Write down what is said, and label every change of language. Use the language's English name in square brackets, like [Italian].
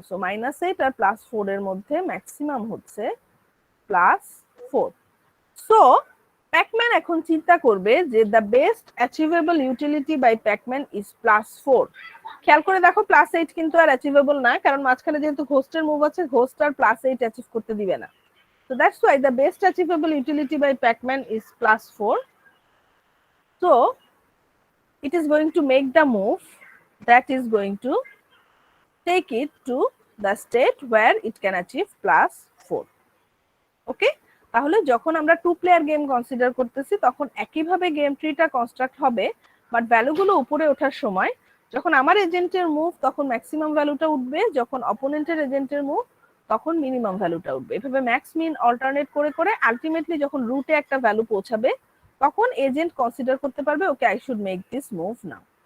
[Bangla] So -8 আর +4 এর মধ্যে maximum হচ্ছে +4। [English] so [Bangla] প্যাকম্যান এখন চিন্তা করবে যে [English] The best achievable utility by Pacman is +4। [Bangla] খেয়াল করে দেখো +8 কিন্তু আর অ্যাচিভেবল না, কারণ মাঝখানে যেহেতু ঘোস্টের মুভ আছে ঘোস্ট আর +8 অ্যাচিভ করতে দিবে না। [English] So that's why the best achievable utility by Pac-Man is +4. So it is going to make the move that is going to take it to the state where it can achieve +4. Okay? [Bangla] তাহলে যখন আমরা 2 player game consider করতেছি তখন একইভাবে game ট্রিটা construct হবে, but ভ্যালুগুলো উপরে ওঠার সময় যখন আমার এজেন্টের মুভ তখন ম্যাক্সিমাম ভ্যালুটা উঠবে, যখন অপোনেন্টের এজেন্টের মুভ তখন মিনিমাম ভ্যালুটা উঠবে। এভাবে ম্যাক্স মিন অল্টারনেট করে করে আলটিমেটলি যখন রুটে একটা ভ্যালু পৌঁছাবে তখন এজেন্ট কনসিডার করতে পারবে okay [English] I should make this move now.